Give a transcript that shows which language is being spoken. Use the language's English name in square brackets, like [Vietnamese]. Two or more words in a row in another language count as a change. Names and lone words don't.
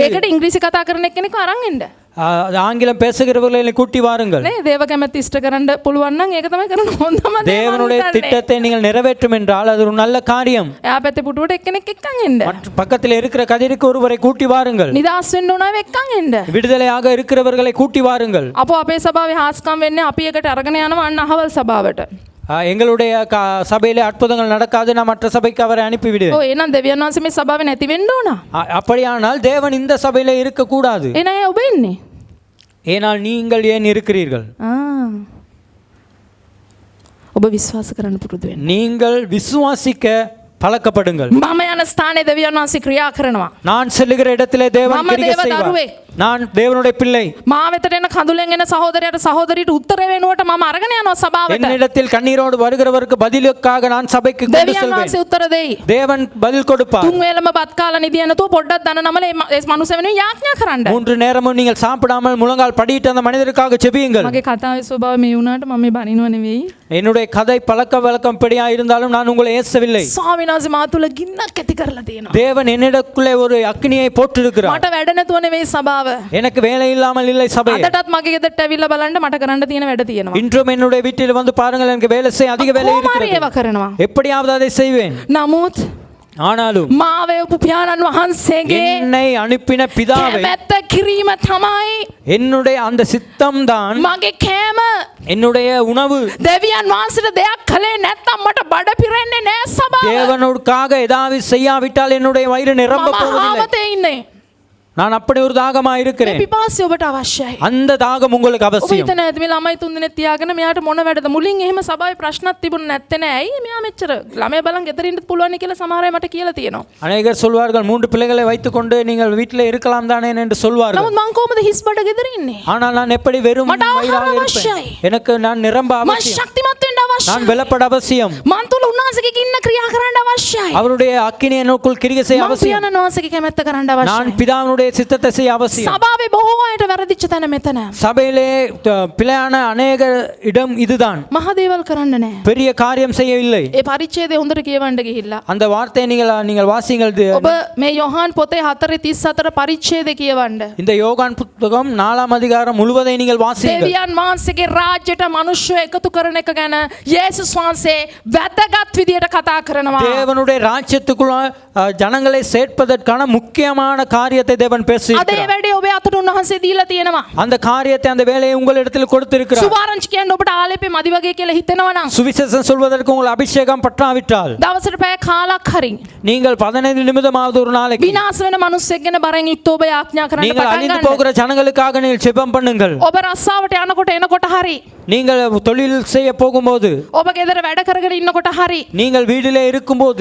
[Sinhala] ඒකට ඉංග්‍රීසි කතා කරන එක්කෙනෙක් අරන් එන්න. [Tamil] அது ஆங்கிலம் பேசுகிறவர்களை கூட்டி வாருங்கள். [Sinhala] නේ දේව කැමැත්ත ඉෂ්ට කරන්න පුළුවන් නම් ඒක තමයි කරන්න හොඳම දේ. [Tamil] தேவனுடைய திட்டத்தை நீங்கள் நிறைவேற்றும் என்றால் அது ஒரு நல்ல காரியம். [Sinhala] එයා පැත්තේ පුටුවට එක්කෙනෙක් එක්කන් එන්න. [Tamil] மற்ற பக்கத்தில் இருக்கிற கதிருக்கு ஒருவரை கூட்டி வாருங்கள். [Sinhala] නිදාස් වෙන්න ඕන අය එක්කන් එන්න. [Tamil] விடுதலையாக இருக்கிறவர்களை கூட்டி வாருங்கள். [Sinhala] අපෝ අපේ සභාවේ හාස්කම් වෙන්නේ අපි එකට අරගෙන යනවා අන්න අහවල් සභාවට. [Tamil] எங்களுடைய சபையிலே அற்புதங்கள் நடக்காது, நான் மற்ற சபைக்கு அவரை அனுப்பிவிடுவேன். [Sinhala] ඔව් එහෙනම් දෙවියන් වහන්සේ මේ සභාවේ නැති වෙන්න ඕන. [Tamil] அப்படியானால் தேவன் இந்த சபையிலே இருக்க கூடாது. [Sinhala] එන අය ඔබ ඉන්නේ. [Tamil] ஏனால் நீங்கள் ஏன் இருக்கிறீர்கள்? [Sinhala] ඔබ විශ්වාස කරන්න පුරුදු වෙන්න. [Tamil] நீங்கள் விசுவாசிக்க பழக்கப்படுங்கள். [Sinhala] මම යන ස්ථානයේ දෙවියන් වහන්සේ ක්‍රියා කරනවා. [Tamil] நான் செல்லுகிற இடத்திலே தேவன் [Sinhala] මම [Tamil] கிரியை [Sinhala] දේව [Tamil] செய்வார். [Sinhala] දරුවෙක්. [Tamil] நான் தேவனுடைய பிள்ளை. [Sinhala] මා වෙතට එන කඳුලෙන් එන සහෝදරයාට සහෝදරියට උත්තර වෙනුවට මම අරගෙන යනවා සභාවට. [Tamil] என்னிடத்தில் கண்ணீரோடு வருகிறவருக்கு பதிலுக்காக நான் சபைக்கு கொண்டு [Sinhala] දෙවියන් [Tamil] செல்வேன். [Sinhala] වහන්සේ උත්තර දෙයි. [Tamil] தேவன் பதில் கொடுப்பார். [Sinhala] තුන් වේලම බත් කාලා නිදිය නැතුව පොඩ්ඩක් දන නමල ඒ මනුස්ස වෙනුවෙන් යාඥා කරන්න. [Tamil] 3 நேரமும் நீங்கள் சாப்பிடாமல் முழங்கால் படியிட்டு அந்த மனிதருக்காக ஜெபியுங்கள். [Sinhala] මගේ කතාවේ ස්වභාවය මේ වුණාට මම මේ බනිනව නෙවෙයි. [Tamil] என்னுடைய கதை பழக்க வழக்கம் படியா இருந்தாலும் நான் உங்களை ஏசவில்லை. [Sinhala] ස්වාමීන් වහන්සේ මා තුල ගින්නක් ඇති කරලා තියෙනවා. [Tamil] தேவன் என்னிடக்குள்ளே ஒரு அக்னியை போட்டிருக்கிறார். [Sinhala] මට වැඩ නැතුව නෙවෙයි සභාව. [Tamil] எனக்கு வேலை இல்லாமல் இல்லை சபை. [Sinhala] අදටත් මගේ ගෙදරට ඇවිල්ලා බලන්න මට කරන්න තියෙන වැඩ තියෙනවා. [Tamil] இன்றும் என்னுடைய வீட்டில் வந்து பாருங்கள், எனக்கு வேலை செய்ய அதிக வேலை [Sinhala] කොහොම හරි [Tamil] இருக்கிறது. [Sinhala] ඒවා කරනවා. [Tamil] எப்படியாவது அதை செய்வேன். [Sinhala] නමුත් [Tamil] ஆனாலும் [Sinhala] මාව උපු පියාණන් වහන්සේගේ [Tamil] என்னை அனுப்பின பிதாவை, [Sinhala] කැමැත්ත කිරීම තමයි [Tamil] என்னுடைய அந்த சித்தம் தான் [Sinhala] මගේ කෑම. [Tamil] என்னுடைய உணவு. [Sinhala] දෙවියන් වහන්සේට දෙයක් කළේ නැත්නම් මට බඩ පිරෙන්නේ නෑ සභාව. [Tamil] தேவனுக்காக ஏதாவது செய்யாவிட்டால் என்னுடைய வயிறு நிரம்ப [Sinhala] මම [Tamil] போவதில்லை. [Sinhala] ආවතේ ඉන්නේ. [Tamil] நான் அப்படி ஒரு தாகமா [Sinhala] මේ [Tamil] இருக்கிறேன். [Sinhala] පිපාසය ඔබට අවශ්‍යයි. [Tamil] அந்த தாகம் உங்களுக்கு [Sinhala] ඔබ [Tamil] அவசியம். [Sinhala] හිතන ඇති මේ ළමයි තුන් දෙනෙක් තියාගෙන මෙයාට මොන වැඩද? මුලින් එහෙම සභාවේ ප්‍රශ්නක් තිබුණ නැත්තේ නෑ. ඇයි මෙයා මෙච්චර ළමයි බලන් ගෙදර ඉන්න පුළුවන් කියලා සමහර අය මට කියලා තියෙනවා. [Tamil] அநேகர் சொல்வார்கள், 3 பிள்ளைகளை வைத்துக்கொண்டு நீங்கள் வீட்டில் இருக்கலாம் தானே என்று சொல்வார்கள். [Sinhala] නමුත් මං කොහොමද හිස් බඩ ගෙදර ඉන්නේ? [Tamil] ஆனால் நான் எப்படி வெறும் [Sinhala] මට ආහාර [Tamil] வயிறாக [Sinhala] අවශ්‍යයි. [Tamil] இருப்பேன்? எனக்கு நான் நிரம்ப [Sinhala] මං [Tamil] அவசியம். [Sinhala] ශක්තිමත් වෙන්න අවශ්‍යයි. [Tamil] நான் பலப்பட அவசியம். [Sinhala] මං තුල උන්වහන්සේගේ ඉන්න ක්‍රියා කරන්න අවශ්‍යයි. [Tamil] அவருடைய அக்கினி எனக்குள் கிரியை செய்ய [Sinhala] මං [Tamil] அவசியம். [Sinhala] පියාණන් වහන්සේගේ කැමැත්ත කරන්න [Tamil] நான் [Sinhala] අවශ්‍යයි. [Tamil] பிதாவினுடைய தேவனுடைய சித்தத்தை செய்ய அவசியம். [Sinhala] සභාවේ බොහෝ අයට වැරදිච්ච තැන මෙතන. [Tamil] சபையிலே பிழையான அநேக இடம் இதுதான். [Sinhala] මහ දේවල් කරන්න නැහැ. [Tamil] பெரிய காரியம் செய்யவில்லை. [Sinhala] ඒ පරිච්ඡේදය හොඳට කියවන්න ගිහිල්ලා. [Tamil] அந்த வார்த்தையை நீங்கள் வாசிங்கள். [Sinhala] ඔබ මේ යොහාන් පොතේ 4:34 පරිච්ඡේදය කියවන්න. [Tamil] இந்த யோகான் புத்தகம் 4ஆம் அதிகாரம் முழுவதை நீங்கள் வாசியுங்கள். [Sinhala] දෙවියන් වහන්සේගේ රාජ්‍යයට මිනිස්සු එකතු කරන එක ගැන යේසුස් වහන්සේ වැදගත් විදියට කතා කරනවා. [Tamil] தேவனுடைய ராஜ்யத்துக்குள்ள ஜனங்களை சேர்ப்பதற்கான முக்கியமான காரியத்தை தேவன் [Sinhala] අද ඒ [Tamil] பேசுகிறார். [Sinhala] වැඩේ ඔබේ අතට උන්වහන්සේ දීලා තියෙනවා. [Tamil] அந்த காரியத்தை அந்த வேலையை உங்களிடத்தில் கொடுத்திருக்கிறார். [Sinhala] සුභාරංචි කියන්න ඔබට ආලේපේ මදි වගේ කියලා හිතෙනවා නම් [Tamil] சுவிசேஷம் சொல்வதற்கு உங்கள் அபிஷேகம் பற்றாவிட்டால் [Sinhala] දවසට පැය කාලක් හරි [Tamil] நீங்கள் 15 நிமிடமாவது ஒரு நாளைக்கு [Sinhala] විනාශ වෙන මිනිස්සෙක් ගැන බරෙන් යුක්තව ඔබ යාඥා කරන්න [Tamil] நீங்கள் [Sinhala] පටන් [Tamil] அழிந்து [Sinhala] ගන්න. [Tamil] போகிற ஜனங்களுக்காக நீங்கள் ஜெபம் பண்ணுங்கள். [Sinhala] ඔබ රස්සාවට යනකොට එනකොට හරි [Tamil] நீங்கள் தொழில் செய்ய போகும்போது [Sinhala] ඔබ ගෙදර වැඩ කරගෙන ඉන්නකොට හරි [Tamil] நீங்கள் வீட்டிலே இருக்கும்போது